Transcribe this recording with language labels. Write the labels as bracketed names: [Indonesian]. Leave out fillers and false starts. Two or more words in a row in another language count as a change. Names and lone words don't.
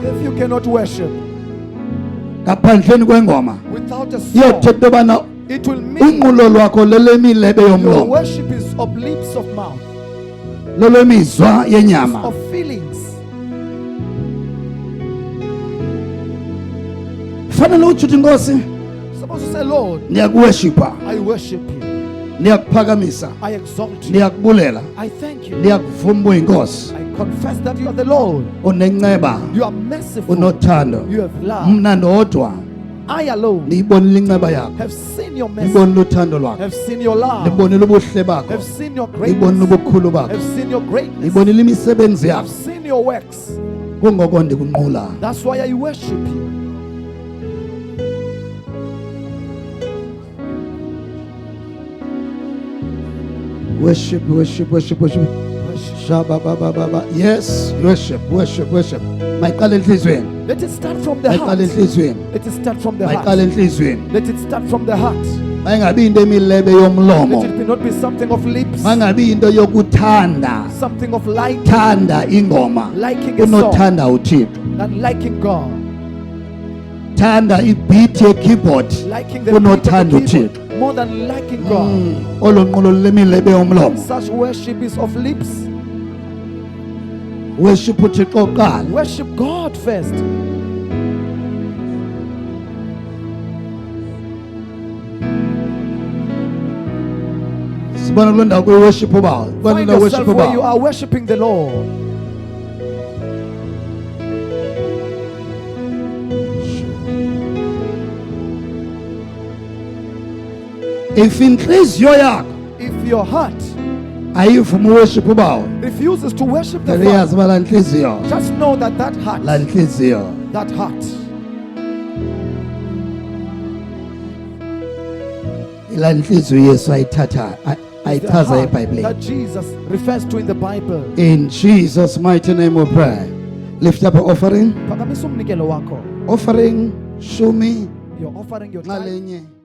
[English] If you cannot worship [Xhosa] ngaphandleni kwengoma [English] without a [Xhosa] iyothetha [English] song, [Xhosa] into yobana [English] it will mean [Xhosa] unqulo lwakho lelemilebe [English] your [Xhosa] yomlomo [English] worship is of lips of mouth, [Xhosa] lolwemizwa yenyama [English] of feelings. [Xhosa] fanele utsho uthi nkosi [English] Supposed to say, Lord, [Xhosa] ndiyakuweshipha [English] I worship you. [Xhosa] ndiyakuphakamisa [English] I exalt you. [Xhosa] ndiyakubulela [English] I thank you. [Xhosa] ndiyakuvuma uba uyinkosi [English] I confess that you are the Lord. [Xhosa] unenceba [English] You are merciful. [Xhosa] unothando [English] You have love. [Xhosa] mna ndodwa [English] I alone [Xhosa] ndiyibonile inceba yakho [English] have seen your mercy. [Xhosa] ndibonile uthando lwakho [English] Have seen your love. [Xhosa] ndibonile ubuhle bakho [English] Have seen your [Xhosa] ndibonile [English] greatness. [Xhosa] ubukhulu bakho [English] Have seen your greatness. [Xhosa] ndibonile imisebenzi [English] Have [Xhosa] yakho [English] seen your works. [Xhosa] kungoko ndikunqula [English] That's why I worship you. worship worship worship worship Worship. shababababa yes worship worship worship [Xhosa] mayiqala enhliziyweni [English] Let it start from the [Xhosa] mayiqala [English] heart. [Xhosa] enhliziyweni [English] Let it start from the [Xhosa] mayiqala [English] heart. [Xhosa] enhliziyweni [English] Let it start from the heart. [Xhosa] mayingabi into emilebe yomlomo [English] Let it not be something of lips, [Xhosa] mangabi into yokuthanda [English] something of liking, [Xhosa] thanda ingoma [English] liking a song, [Xhosa] unothanda uthixo [English] than liking God, [Xhosa] thanda ibhithi ye-keyboard [English] liking the beat of [Xhosa] unothanda [English] the keyboard, [Xhosa] uthixo [English] more than liking God. [Xhosa] olo nqulo lemilebe yomlomo [English] Such worship is of lips. [Xhosa] worship uthixo kuqala [English] Worship God first. [Xhosa] sibona kuloo ndawo kuyi-worship ubawo sibona [English] Find [Xhosa] indawo [English] yourself worship where you [Xhosa] ubawo [English] are worshiping the Lord. [Xhosa] if intliziyo yakho [English] If your heart [Xhosa] ayivuma uworship ubawo [English] refuses to worship the [Xhosa] ndiyazi [English] Father, [Xhosa] uba laa ntliziyo [English] just know that that heart, [Xhosa] laa ntliziyo [English] that heart, [Xhosa] ilaa ntliziyo yesu ayithatha [English] is the [Xhosa] ayichaza [English] heart [Xhosa] ebhayibhileni [English] that Jesus refers to in the Bible. in Jesus mighty name we pray lift up your offering [Xhosa] Phakamisa umnikelo wakho. offering shumi [English] You're offering your tithe. [Xhosa] ngalenye